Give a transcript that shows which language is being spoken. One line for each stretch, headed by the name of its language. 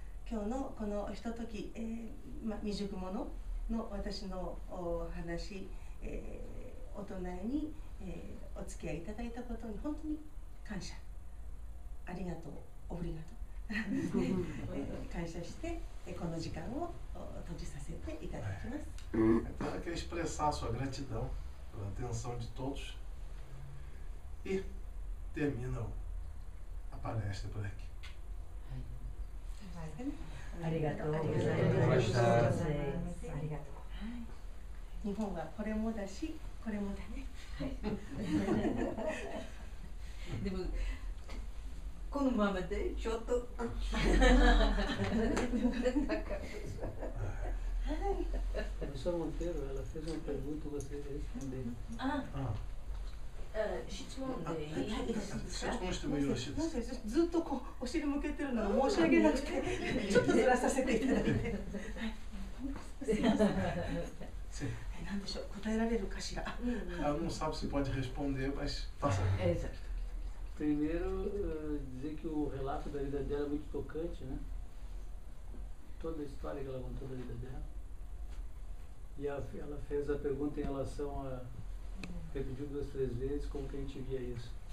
Japanese: 今日のこのひととき、未熟者の私のお話、お隣に、お付き合いいただいたことに本当に感謝、ありがとう、オブリガト感謝して、この時間を閉じさせていただきます。
Portuguese: Então ela quer expressar sua gratidão pela atenção de todos e termina a palestra por aqui.
Japanese: ありがとうございました。ありがとう。日本はこれもだし、これもだね。でもこのままでちょっと。
Portuguese: Professora Monteiro, ela fez uma pergunta e você respondeu.
Japanese: 質問でいいですか？質問してもよろしいですか？ずっとこうお尻向けてるのが申し訳なくて、ちょっとずらさせていただいて。なんでしょう、答えられるかしら。
Portuguese: Ela não sabe se pode responder, mas faça. Primeiro, dizer que o relato da vida dela é muito tocante, né? Toda a história que ela contou da vida dela. E ela fez a pergunta em relação a repetiu 2, 3 vezes como que a gente via isso.